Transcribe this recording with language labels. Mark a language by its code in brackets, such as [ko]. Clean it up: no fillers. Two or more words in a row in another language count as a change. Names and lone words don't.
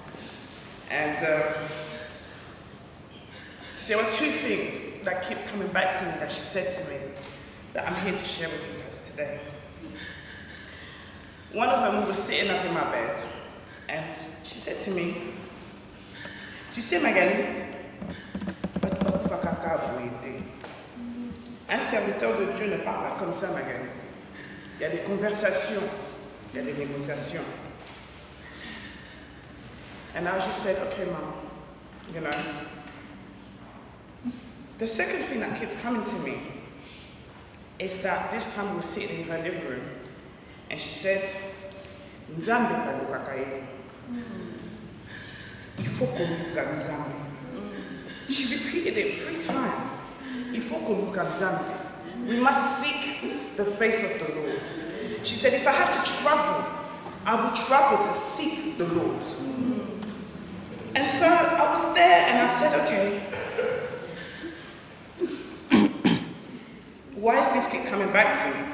[en] And there were 2 things that keep coming back to me that she said to me that I'm here to share with you guys today. One of them, we were sitting up in my bed, and she said to me, [fr] "Tu sais, Magali, un serviteur de Dieu ne parle pas comme ça, Magali. Il y a des conversations, il y a des négociations." [en] And I just said, "Okay, Mom, you know." The second thing that keeps coming to me is that this time we were sitting in her living room, and she said, [ln] "Nzambe balukakaye. [fr] Il faut [ln] koluka Nzambe." [en] She repeated it 3 times. [fr] Il faut [ln] koluka Nzambe. [en] We must seek the face of the Lord. She said, "If I have to travel, I will travel to seek the Lord." And so I was there and I said, okay, why does this keep coming back to me?